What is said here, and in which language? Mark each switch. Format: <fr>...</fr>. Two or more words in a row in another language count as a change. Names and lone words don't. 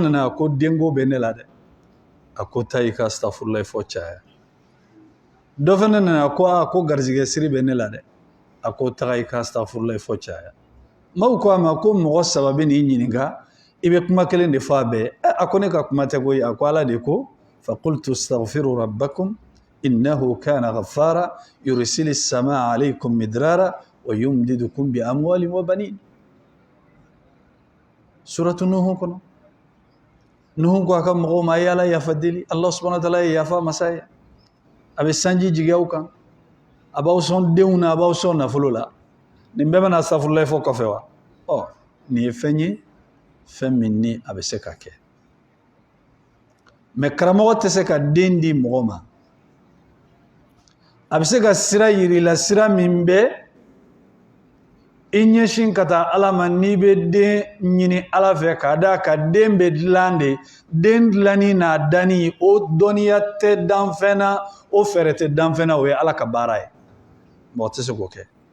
<bm>nana a ko denko bɛ ne la dɛ a ko taa i ka astagfirullah fɔ caya dɔ fana nana a ko garizigɛ siri bɛ ne la dɛ a ko taga i ka astagfirullah fɔ caya maaw ko a ma ko mɔgɔ 3 bɛ n'i ɲininka i bɛ kuma kelen de fɔ a bɛɛ a ko ne ka kuma tɛ koyi a ko Ala de ko</bm> <ar>فقلتُ استغفروا ربكم إنه كان غفارا يرسل السماء عليكم مدرارا ويمددكم بأموال وبنين</ar> <bm>suratu nuh kono nuh ko aka mɔgɔw ma yala yafa deli Allah</bm> <ar>سبحانه وتعالى</ar> <bm>ye yafa masa ye a bɛ sanji jigin aw kan a b'aw sɔn denw na a b'aw sɔn nafolo la nin bɛɛ bɛna astagfirullah fɔ kɔfɛ wa nin ye fɛn ye fɛn min ni a bɛ se ka kɛ mais karamɔgɔ tɛ se ka den di mɔgɔ ma a bɛ se ka sira yiri la sira min bɛ i ɲɛsin ka taa Ala ma n'i bɛ den ɲini Ala fɛ k'a d'a ka den bɛ dilan de den dilanni n'a danni o dɔnniya tɛ dan fɛn na o fɛɛrɛ tɛ dan fɛn na o ye Ala ka baara ye mɔgɔ tɛ se k'o kɛ</bm>